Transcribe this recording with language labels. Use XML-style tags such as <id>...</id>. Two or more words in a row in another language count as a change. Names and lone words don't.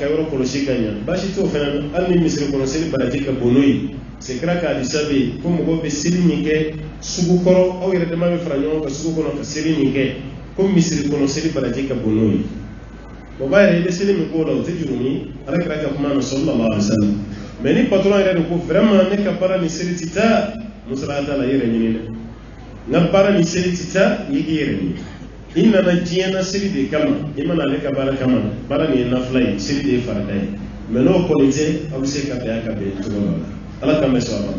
<bm>yɔrɔ kɔlɔsi ka ɲɛ baasi t'o fana na hali ni misiri kɔnɔ seli baraji ka bon n'o ye c'est kira k'a disa bɛ yen ko mɔgɔw bɛ seli min kɛ sugu kɔrɔ aw yɛrɛ dama bɛ fara ɲɔgɔn kan sugu kɔnɔ ka seli min kɛ ko misiri kɔnɔ seli baraji ka bon n'o ye o b'a yɛrɛ i bɛ seli min k'o la o tɛ juru ni ala kira ka kuma na</bm> <ar>صلى الله عليه وسلم</ar> <bm>mais ni patron yɛrɛ de ko vraiment ne ka baara ni seli tɛ taa musala t'a la i yɛrɛ ɲini dɛ n ka baara ni seli tɛ taa i k'i yɛrɛ ɲini i nana diɲɛ na seli de kama i mana ale ka baara kama baara nin ye nafila ye seli de ye farida ye mais n'o kɔni tɛ aw bɛ se ka bɛn a ka bɛn cogo dɔ la ala k'an bɛ sɔn a ma.</bm>